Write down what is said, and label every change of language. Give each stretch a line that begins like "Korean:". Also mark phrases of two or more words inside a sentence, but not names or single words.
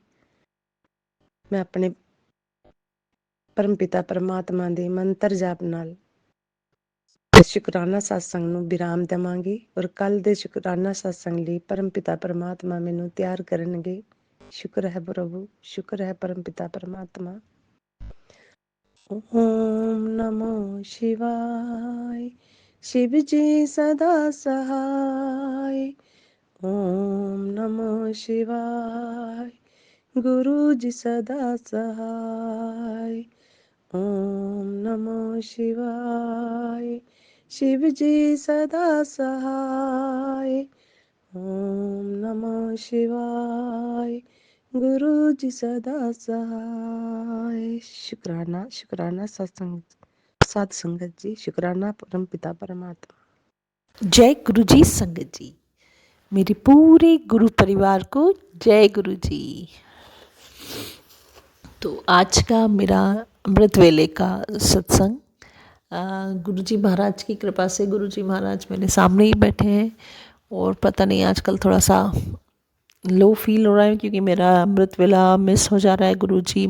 Punjabi: ਮੈਂ ਆਪਣੇ ਪਰਮ ਪਿਤਾ ਪਰਮਾਤਮਾ ਦੇ ਮੰਤਰ ਜਾਪ ਨਾਲ ਸ਼ੁਕਰਾਨਾ ਸਤਸੰਗ ਨੂੰ ਵਿਰਾਮ ਦੇਵਾਂਗੀ ਔਰ ਕੱਲ ਦੇ ਸ਼ੁਕਰਾਨਾ ਸਤਸੰਗ ਲਈ ਪਰਮ ਪਿਤਾ ਪਰਮਾਤਮਾ ਮੈਨੂੰ ਤਿਆਰ ਕਰਨਗੇ। ਸ਼ੁਕਰ ਹੈ ਪ੍ਰਭੂ, ਸ਼ੁਕਰ ਹੈ ਪਰਮ ਪਿਤਾ ਪਰਮਾਤਮਾ।
Hindi: ओम नमो शिवाय, शिव जी सदा सहाय। ओम नमो शिवाय, गुरु जी सदा सहाय। ओम नमो शिवाय, शिव जी सदा सहाय। ओम नमो शिवाय, गुरु जी सदा सहाय। शुक्राना, शुक्राना सत संगत जी, शुक्राना परम पिता परमात्मा। जय गुरु जी। संगत जी, मेरे पूरे गुरु परिवार को जय गुरु जी। तो आज का मेरा अमृत वेले का सत्संग गुरु जी महाराज की कृपा से, गुरु जी महाराज मेरे सामने ही बैठे हैं और पता नहीं आजकल थोड़ा सा
English: low feel
Hindi: हो रहा है क्योंकि मेरा अमृत वेला मिस हो जा रहा है।